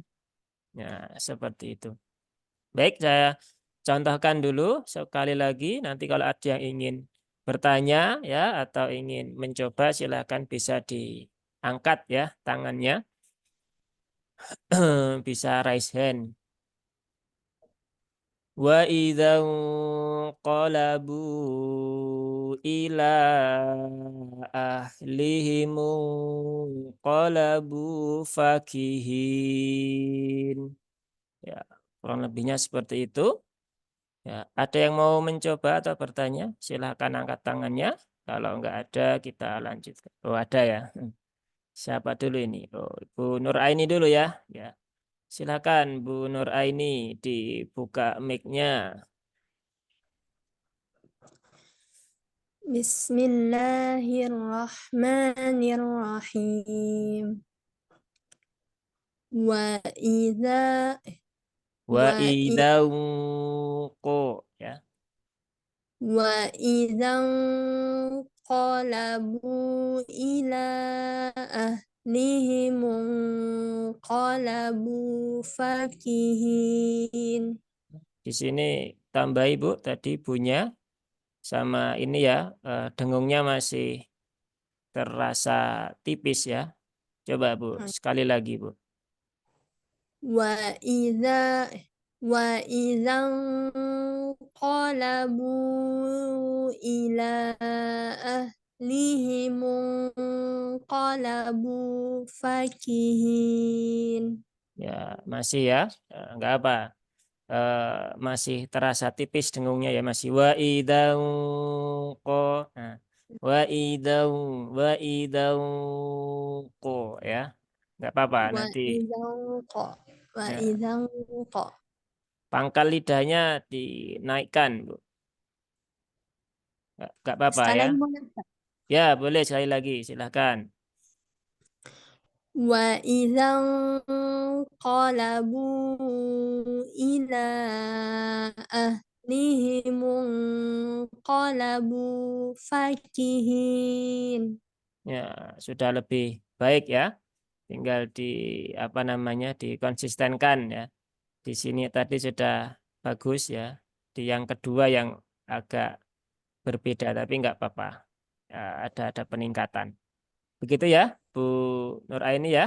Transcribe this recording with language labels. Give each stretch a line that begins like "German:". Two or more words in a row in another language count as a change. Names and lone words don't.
Indonesian: Ya, seperti itu. Baik, saya contohkan dulu sekali lagi. Nanti kalau ada yang ingin bertanya ya atau ingin mencoba silakan bisa diangkat ya tangannya.
English: Bisa raise hand.
Arabic: وإذا قلبوا إلى أهلهم قلبوا فكهين.
Indonesian: Ya, kurang lebihnya seperti itu. Ya, ada yang mau mencoba atau bertanya? Silahkan angkat tangannya. Kalau enggak ada, kita lanjutkan. Oh, ada ya. Siapa dulu ini? Oh, Ibu Nur Aini dulu ya. Ya, silakan Bu Nur Aini dibuka mic-nya.
Arabic: Bismillahirrahmanirrahim. وإذا Wa wa i- idau ya. وإذن قلبوا إلى أهلهم قلبوا فكهين.
Indonesian: Di sini tambah Ibu tadi bunya sama ini ya, dengungnya masih terasa tipis ya. Coba Bu, sekali lagi Bu.
Arabic: وإذا وإذن قلبوا إلى أهلهم قلبوا فكهين.
Indonesian: Ya, masih ya. Enggak apa. Masih terasa tipis dengungnya ya masih
Arabic: وإذا ق. Nah, وإذا وإذا ق ya.
Indonesian: Enggak apa-apa
Arabic: Wa
Indonesian: nanti
Arabic: إذن ق و
Indonesian: ya,
Arabic: إذن ق.
Indonesian: pangkal lidahnya dinaikkan, Bu. Enggak apa-apa Sekali ya. lagi boleh, Ustaz? Ya, boleh sekali lagi, silahkan.
Arabic: وإذن قلبوا إلى أهلهم قلبوا فكهين.
Indonesian: Ya, sudah lebih baik ya. Tinggal apa namanya dikonsistenkan ya. Di sini tadi sudah bagus ya. Di yang kedua yang agak berbeda tapi nggak apa-apa. Ya, ada peningkatan. Begitu ya, Bu Nur Aini ya.